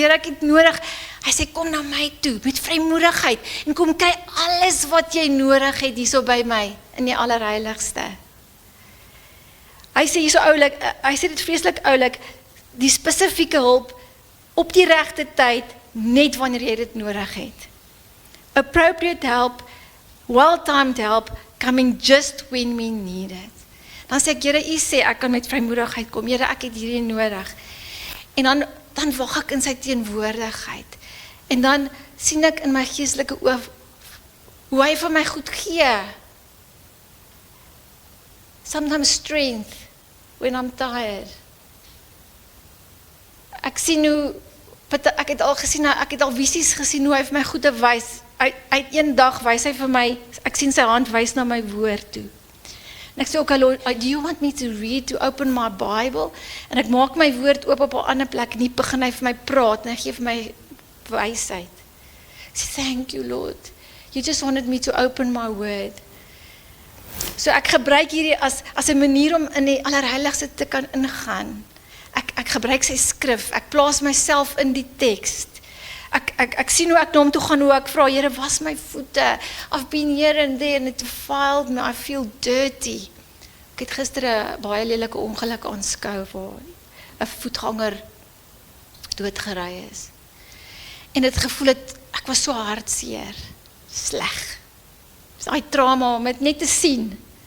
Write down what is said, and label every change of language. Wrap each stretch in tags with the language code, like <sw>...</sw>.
<af>Here, ek het nodig, hy sê, kom na my toe, met vrymoedigheid, en kom kry alles wat jy nodig het hierso by my, in die allerheiligste. Hy sê hierso oulik, hy sê dit vreeslik oulik, die spesifieke hulp, op die regte tyd, net wanneer jy dit nodig het.</af> <en>Appropriate help, well-timed help, coming just when we need it.</en> <af>Dan sê ek, Here, U sê, ek kan met vrymoedigheid kom, Here, ek het hierdie nodig. En dan wag ek in sy teenwoordigheid. En dan sien ek in my geestelike oë, hoe hy vir my goed gee.</af> <en>Sometimes strength, when I'm tired.</en> <af>Ek sien hoe, ek het al visies gesien, hoe hy vir my goede wys. Uit een dag wys hy vir my, ek sien sy hand wys na my woord toe. En ek sê ook,</af> <en>Lord, do you want me to read, to open my Bible?</en> <af>En ek maak my woord oop op 'n ander plek, en hier begin hy vir my praat, en hy gee vir my wysheid. Ek sê,</af> <en>thank you, Lord. You just wanted me to open my word.</en> <af>So ek gebruik hierdie as 'n manier om in die allerheiligste te kan ingaan. Ek gebruik sy skrif, ek plaas myself in die teks. Ek sien hoe ek na hom toe gaan, hoe ek vra, Here, was my voete.</af> <en>I've been here and there and it defiled me, I feel dirty.</en> <af>Ek het gister 'n baie lelike ongeluk aanskou waar 'n voetganger doodgery is. En dit gevoel het, ek was so hartseer, sleg. Dis daai trauma om dit net te sien.</af>